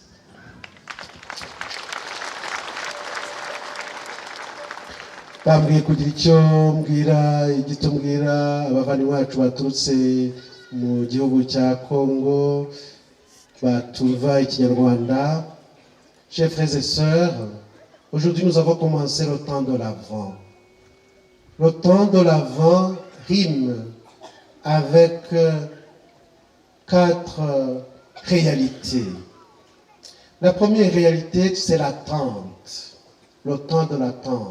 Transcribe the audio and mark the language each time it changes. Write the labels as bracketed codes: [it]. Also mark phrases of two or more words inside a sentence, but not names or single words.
[rw] Bambwiye kugira icyo mbwira, igito mbwira abavandimwe bacu baturutse mu gihugu cya Congo batumva ikinyarwanda. [fr] Chers frères et sœurs, aujourd'hui nous avons commencé le temps de l'Avent. Le temps de l'Avent rime avec 4 réalités. La première réalité, c'est l'attente, le temps de l'attente.